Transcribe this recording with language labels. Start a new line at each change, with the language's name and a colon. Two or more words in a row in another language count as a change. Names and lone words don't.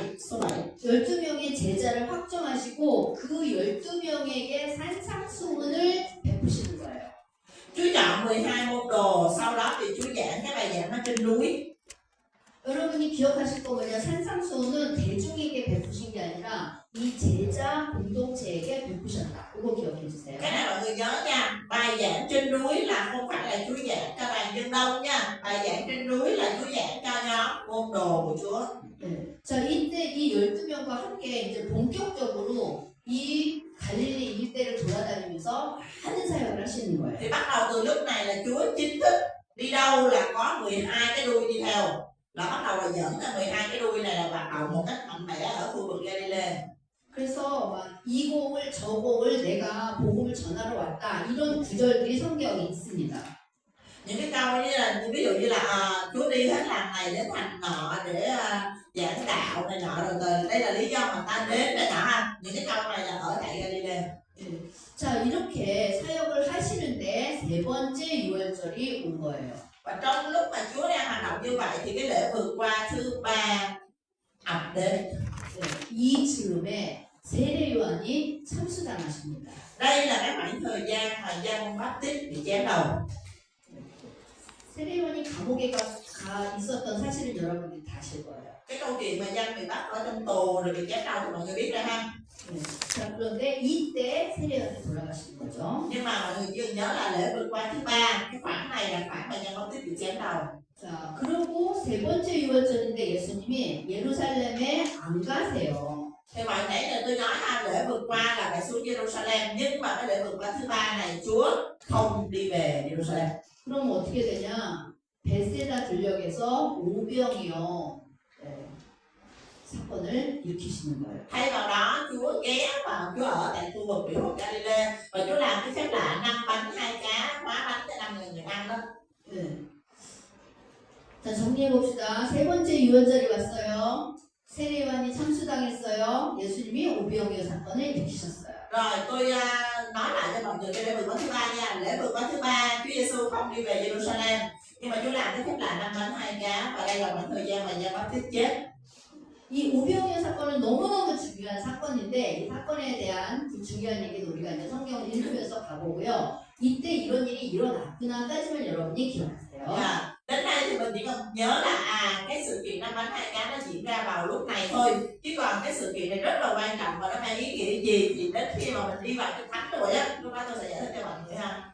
Korean: 12명의 제자를 확정하시고 그 12명에게 산상수훈을 베푸시는 거예요.
Vietnamese: Chúa chọn 12 môn đồ, sau đó thì Chúa giảng cái bài giảng ở trên núi.
Korean: 여러분이 기억하실 거 뭐냐? 산상수훈은 대중에게 베푸신 게 아니라 이 제자 공동체에게 베푸셨다. 그거 기억해 주세요.
Vietnamese: Cái này mọi người nhớ nha, bài giảng trên núi là không phải là Chúa giảng cho đoàn dân đông nha. Bài giảng trên núi là Chúa giảng cho nhóm môn đồ của Chúa.
Korean: 네. 자, 이때 이 12명과 함께 이제 본격적으로 이 갈릴리 일대를 돌아다니면서 많은 사역을 하시는 거예요.
Vietnamese: Thì bắt đầu từ lúc này là Chúa chính thức đi đâu là có 12 cái đuôi đi theo. Là bắt đầu là dẫn ra 12 cái đuôi này là hoạt động một cách mạnh mẽ ở khu vực Galilee. 그래서 막 이 곡을 저 곡을 내가 복음을 전하러 왔다 이런 구절들이 성경에 있습니다. Những cái câu như là ví dụ như là Chúa đi hết làng này đến thành nọ để giảng đạo này nọ, rồi đây là lý do mà ta đến này nọ ha. Những cái câu này là ở tại Galilee.
Korean: 자, 이렇게 사역을 하시는데 세 번째 유월절이 온 거예요.
Vietnamese: Và trong lúc mà Chúa đang hoạt động như vậy thì cái lễ vượt qua thứ 3 ập đến.
Korean: 이 즈음에 세례 요한이 참수당하십니다.
Vietnamese: Đây là cái khoảng thời gian mà Giăng Baptist bị chém đầu.
Korean: 세례 요한이 감옥에 가 있었던 사실은 여러분들이 다 아실 거예요.
Vietnamese: Cái câu chuyện mà Giăng bị bắt ở trong tù rồi bị chém đầu thì mọi người biết rồi ha.
Korean: 자, 그런데 이때 세례 요한이 돌아가시는 거죠.
Vietnamese: Nhưng mà mọi người chưa nhớ là lễ vượt qua thứ 3, cái khoảng này là khoảng mà Giăng Baptist bị chém đầu.
Korean: 자, 그리고 세 번째 유월절인데 예수님이 예루살렘에 안 가세요.
Vietnamese: Thì hồi nãy là tôi nói ha, lễ vượt qua là phải xuống Jerusalem, nhưng mà cái lễ vượt qua thứ 3 này Chúa không đi về Jerusalem.
Korean: 그럼 어떻게 되냐? 베세다 들녘에서 오병이어 사건을 일으키시는 거예요.
Vietnamese: Thay vào đó Chúa ghé vào, Chúa ở tại khu vực biển hồ Galilee và Chúa làm cái phép lạ 5 bánh 2 cá, hóa bánh cho 5.000 người ăn đó.
Korean: 네. 자, 정리해 봅시다. 세 번째 유월절이 왔어요. 세례 요한이 참수당했어요. 예수님이 오병이어 사건을 일으키셨어요.
Vietnamese: Rồi tôi nói lại cho mọi người cái lễ vượt qua thứ 3 nha. Lễ vượt qua thứ 3 Chúa Giêsu không đi về Jerusalem, nhưng mà Chúa làm cái phép lạ 5 bánh 2 cá, và đây là khoảng thời gian mà Giăng Baptist chết.
Korean: 이 오병이어 사건은 너무너무 중요한 사건인데 이 사건에 대한 그 중요한 얘기도 우리가 이제 성경을 읽으면서 가보고요. 이때 이런 일이 일어났구나까지만 여러분이 기억하세요.
Vietnamese: Đến đây thì mình chỉ cần nhớ là cái sự kiện 5 bánh 2 cá nó diễn ra vào lúc này thôi, chứ còn cái sự kiện này rất là quan trọng và nó mang ý nghĩa gì thì đến khi mà mình đi vào cái thánh rồi á, lúc đó tôi sẽ giải thích cho mọi người ha.